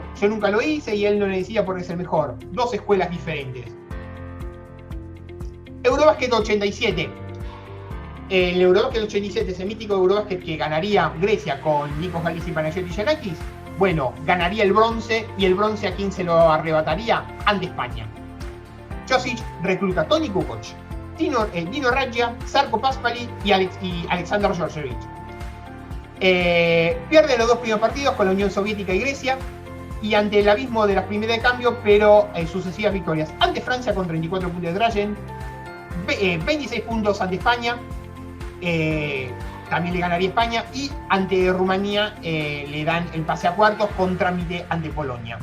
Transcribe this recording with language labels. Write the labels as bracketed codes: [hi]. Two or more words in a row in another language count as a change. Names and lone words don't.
[es] Yo nunca lo hice y él no le decía porque es el mejor. Dos escuelas diferentes. Eurobasket 87. El Eurobasket 87, ese mítico Eurobasket que ganaría Grecia con Nikos Halis y Panagiotis Giannakis. Bueno, ganaría el bronce, y el bronce a quién se lo arrebataría, ante España. Ćosić recluta a Toni Kukoc, Dino Radja, Žarko Paspalj y Aleksandar Đorđević. Pierde los 2 primeros partidos con la Unión Soviética y Grecia, y ante el abismo de las primeras de cambio, pero sucesivas victorias. Ante Francia con 34 puntos de Dražen, 26 puntos ante España, también le ganaría España, y ante Rumanía le dan el pase a cuartos con trámite ante Polonia.